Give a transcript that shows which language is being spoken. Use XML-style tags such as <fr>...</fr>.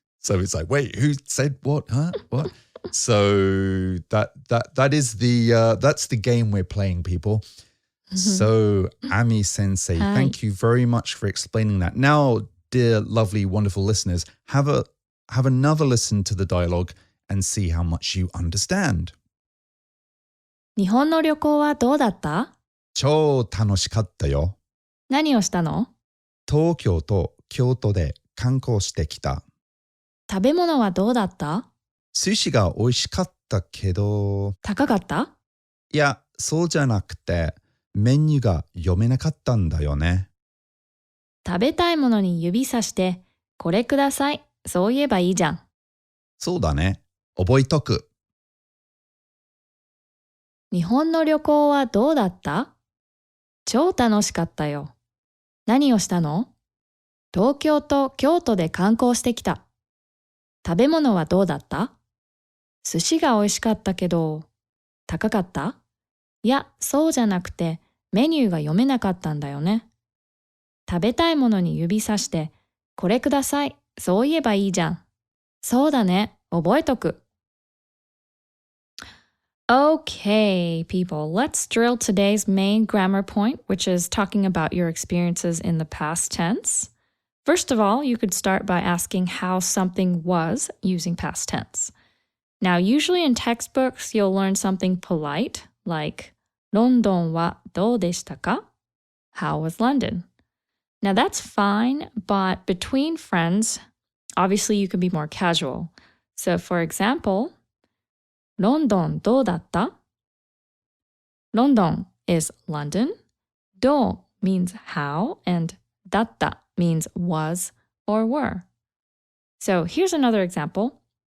<en>So it's like, wait, who said what? Huh? What? So that is that's the game we're playing, people. So Ami Sensei, Hi. thank you very much for explaining that. Now, dear, lovely, wonderful listeners, have another listen to the dialogue and see how much you understand.</en> <ja>日本の旅行はどうだった？超楽しかったよ。何をしたの？東京と京都で観光してきた。食べ物はどうだった？寿司が美味しかったけど、高かった？いや、そうじゃなくて、メニューが読めなかったんだよね。食べたいものに指さして、これください。そう言えばいいじゃん。そうだね。覚えとく。日本の旅行はどうだった？超楽しかったよ。何をしたの？東京と京都で観光してきた。食べ物はどうだった？寿司が美味しかったけど、高かった？いや、そうじゃなくて、メニューが読めなかったんだよね。食べたいものに指さして、これください。そう言えばいいじゃん。そうだね。覚えとく。</ja> <en>Okay, people, let's drill today's main grammar point, which is talking about your experiences in the past tense. First of all, you could start by asking how something was using past tense. Now, usually in textbooks, you'll learn something polite, like</en> <ja>ロンドンはどうでしたか?</ja> <en>How was London? Now, that's fine, but between friends, obviously you can be more casual. So, for example,</en> <ja>ロンドンどうだった?</ja> <en>London is London.</en> <ja>どう</ja> <en>means how, and</en> <ja>だった</ja> <en>means was or were. So here's another example.</en>